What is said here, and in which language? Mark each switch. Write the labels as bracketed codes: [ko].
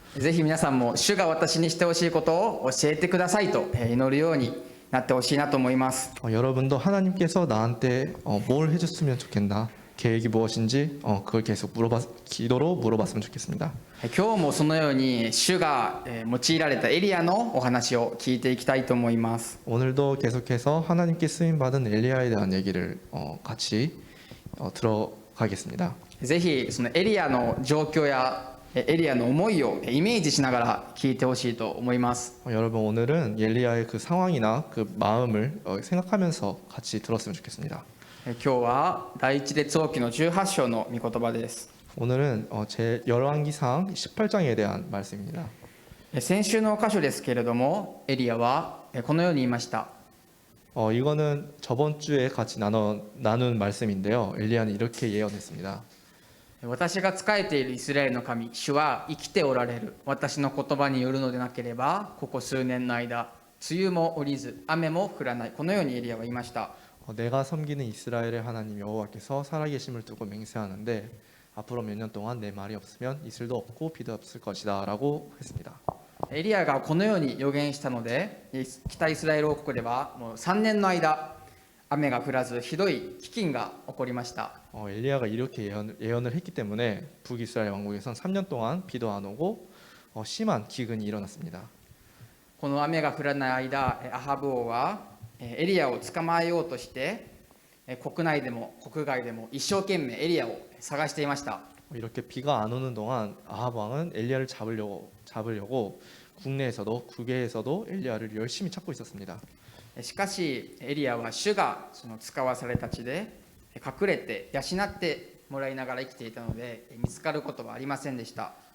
[ja] ぜひ皆さんも主が私にしてほしいことを教えてくださいと祈るようになってほしいなと思います。 [ko] 여러분도 하나님께서 나한테 뭘 해줬으면 좋겠나 계획이 무엇인지 그걸 계속 기도로 물어봤으면 좋겠습니다. [ja] 今日もそのように主が用いられたエリアのお話を聞いていきたいと思います。 [ko] 오늘도 계속해서 하나님께 쓰임 받은 엘리야에 대한 얘기를 같이 들어가겠습니다. [ja] ぜひそのエリアの状況やエリアの思いをイメージしながら聞いてほしいと思います。 [ko] 여러분 오늘은 엘리야의 그 상황이나 그 마음을 생각하면서 같이 들었으면 좋겠습니다. [ja] 今日は第一列王記の18章の御言葉です。 [ko] 오늘은 제 열왕기상 18장에 대한 말씀입니다. [ja] 先週の箇所ですけれどもエリアはこのように言いました。 [ko] 이거는 저번 주에 같이 나눈 말씀인데요. 엘리야는 이렇게 예언했습니다. [ja] 私が仕えているイスラエルの神主は生きておられる。私の言葉によるのでなければここ数年の間梅雨も降りず雨も降らない。このようにエリアは言いました。 [ko] 내가 섬기는 이스라엘의 하나님 여호와께서 살아계심을 두고 맹세하는데 앞으로 몇 년 동안 내 말이 없으면 이슬도 없고 비도 없을 것이다 라고 했습니다. [ja] エリアがこのように予言したので北イスラエル王国ではもう3年の間雨が降らずひどい飢饉が起こりました。 [ko] 엘리야가 이렇게 예언을 했기 때문에 북이스라엘 왕국에선 3년 동안 비도 안 오고 심한 기근이 일어났습니다. [ja] この雨が降らない間アハブ王はエリアを捕まえようとして国内でも国外でも一生懸命エリアを探していました。 [ko] 이렇게 비가 안 오는 동안 아합 왕은 엘리야를 잡으려고 국내에서도 국외에서도 엘리야를 열심히 찾고 있었습니다. [ja] しかしエリアは主がその使わされた地で隠れて養ってもらいながら生きていたので見つかることはありませんでした。